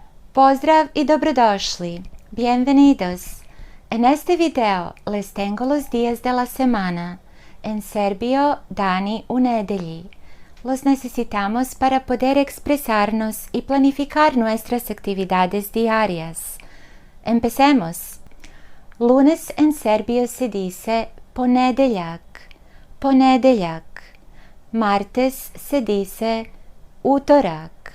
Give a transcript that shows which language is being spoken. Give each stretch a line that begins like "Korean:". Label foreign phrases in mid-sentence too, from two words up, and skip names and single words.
Serbian: Pozdrav y dobrodošli. Bienvenidos.
Spanish: En este video les tengo los días de la semana. En serbio,
Serbian: dani u nedelji.
Spanish: Los necesitamos para poder expresarnos y planificar nuestras actividades diarias. Empecemos. Lunes en serbio se dice ponedeljak.
Serbian: Ponedeljak.
Spanish: Martes se dice utorak.